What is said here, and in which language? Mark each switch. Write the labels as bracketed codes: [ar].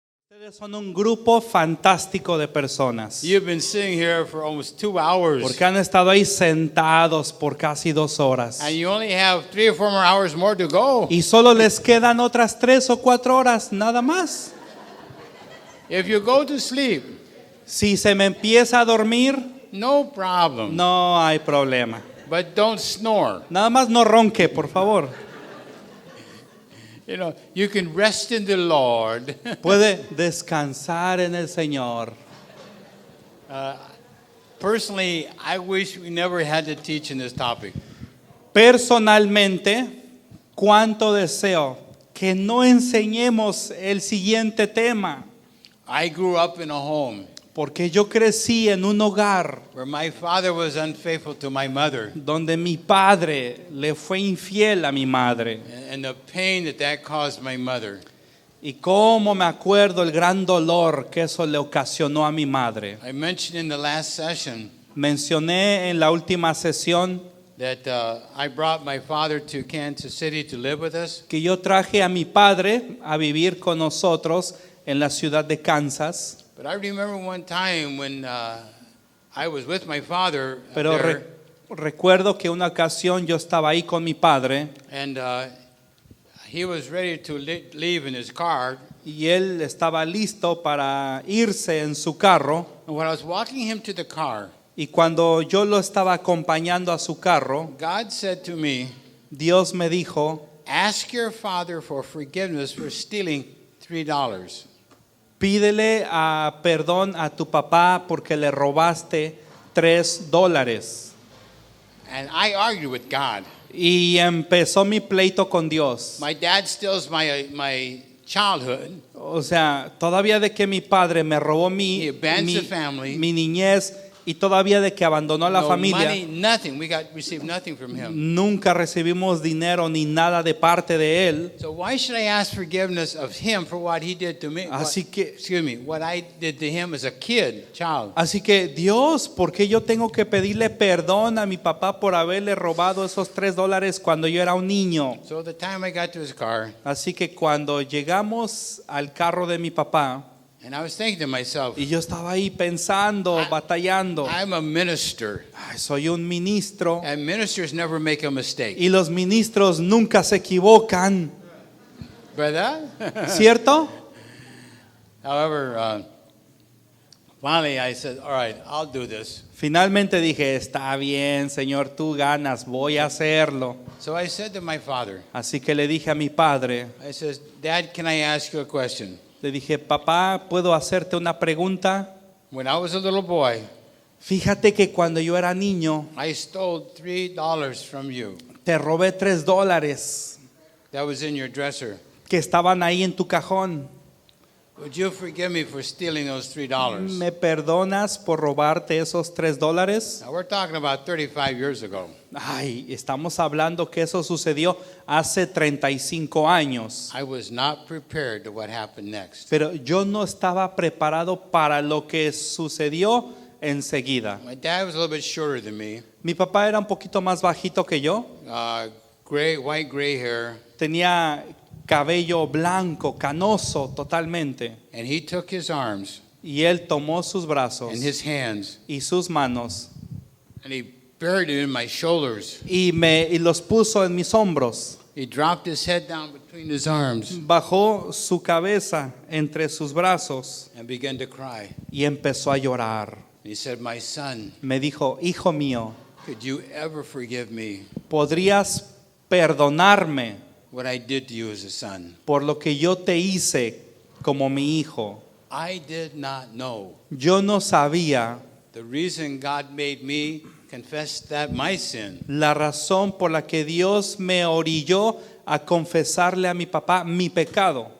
[es] Ustedes son un grupo fantástico de personas. [en] You've been sitting here for almost 2 hours. [es] Porque han estado ahí sentados por casi 2 horas. [en] And you only have 3 or 4 more hours more to go. [es] Y solo les quedan otras 3 o 4 horas, nada más. [en] If you go to sleep, [es] Si se me empieza a dormir, [en] no problem. [es] no hay problema. [en] But don't snore. [es] Nada más no ronque, por favor. [en] You know, you can rest in the Lord. [es] Puede descansar en el Señor. [en] Personally, I wish we never had to teach in this topic. [es] Personalmente, cuánto deseo que no enseñemos el siguiente tema. [en] I grew up in a home [es] Porque yo crecí en un hogar [en] where my father was unfaithful to my mother, [es] donde mi padre le fue infiel a mi madre. [en] and the pain that caused my mother. [es] Y cómo me acuerdo el gran dolor que eso le ocasionó a mi madre. [en] I mentioned in the last session [es] Mencioné en la última sesión [en] that I brought my father to Kansas City to live with us. [es] que yo traje a mi padre a vivir con nosotros en la ciudad de Kansas. [en] But I remember one time when I was with my father [es] Pero [en] there, [es] recuerdo que una ocasión yo estaba ahí con mi padre [en] and he was ready to leave in his car. [es] y él estaba listo para irse en su carro. [en] And when I was walking him to the car, [es] Y cuando yo lo estaba acompañando a su carro, [en] God said to me, [es] Dios me dijo, [en] ask your father for forgiveness for stealing $3. [es] pídele perdón a tu papá porque le robaste $3. [en] And I argued with God. [es] Y empezó mi pleito con Dios. [en] My dad steals my childhood. [es] O sea, todavía de que mi padre me robó [en] He abandons the family. [es] mi niñez y todavía de que abandonó a la [en] No [es] familia, [en] money, nothing. We received nothing from him. [es] nunca recibimos dinero ni nada de parte de él. [en] So why should I ask forgiveness of him for what he did to me? [es] Así que, [en] What I did to him as a child. [es] así que Dios, ¿por qué yo tengo que pedirle perdón a mi papá por haberle robado esos $3 cuando yo era un niño? [en] So the time I got to his car, [es] Así que cuando llegamos al carro de mi papá, [en] and I was thinking to myself, [es] y yo estaba ahí pensando, batallando, [en] I'm a minister, [es] ay, soy un ministro [en] and ministers never make a mistake. [es] y los ministros nunca se equivocan, ¿Verdad? ¿cierto? [en] However, finally I said, all right, I'll do this. [es] Finalmente dije, está bien, Señor, tú ganas, voy a hacerlo. [en] So I said to my father, [es] Así que le dije a mi padre, [en] I said, Dad, can I ask you a question? [es] le dije, papá, ¿puedo hacerte una pregunta? [en] When I was a little boy, [es] Fíjate que cuando yo era niño, [en] I stole $3 from you. [es] te robé $3 [en] That was in your dresser. [es] que estaban ahí en tu cajón. [en] Would you forgive me for stealing those $3? [es] ¿Me perdonas por robarte esos $3? [en] Now we're talking about 35 years ago. [es] Ay, estamos hablando que eso sucedió hace 35 años. [en] I was not prepared to what happened next. [es] Pero yo no estaba preparado para lo que sucedió enseguida. [en] My dad was a little bit shorter than me. [es] Mi papá era un poquito más bajito que yo. [en] White gray hair. [es] Tenía cabello blanco, canoso totalmente. [en] And he took his arms [es] Y él tomó sus brazos [en] and his hands [es] y sus manos [en] and he buried it in my shoulders. [es] y los puso en mis hombros. [en] He dropped his head down between his arms [es] Bajó su cabeza entre sus brazos [en] and began to cry. [es] y empezó a llorar. [en] He said, my son, [es] Me dijo, hijo mío, [en] could you ever forgive me [es] ¿podrías perdonarme [en] what I did to you as a son? [es] por lo que yo te hice como mi hijo? [en] I did not know. [es] Yo no sabía [en] The reason God made me confess that my sin [es] la razón por la que Dios me orilló a confesarle a mi papá mi pecado.